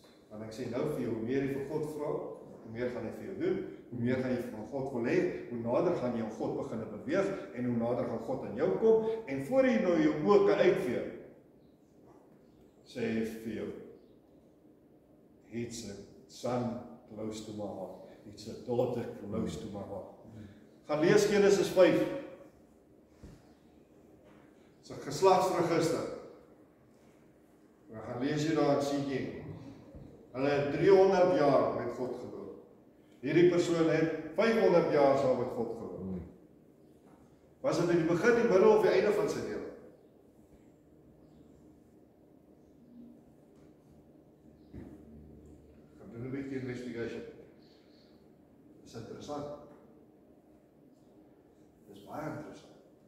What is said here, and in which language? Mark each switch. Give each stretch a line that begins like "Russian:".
Afrikaans: Want ek sê nou vir jou, hoe meer jy vir God vra, hoe meer gaan hy vir jou doen, hoe meer gaan jy van God wil hê, hoe nader gaan jy aan God begin beweeg, en hoe nader gaan God aan jou kom, en voor jy nou jou oë kan uitvee, sê hy vir jou,
English: it's a son close to my heart,
Afrikaans: it's a daughter close to my heart. Gaan lees Genesis 5, dis 'n geslagsregister. Gaan lees jy daar en sien jy, hulle het 300 jaar met God gebou. Hierdie persoon het 500 jaar saam met God gebou. Was dit in die begin, die middel of die einde van sy lewe? Gaan doen 'n bietjie investigation. Dis interessant. Dis baie interessant.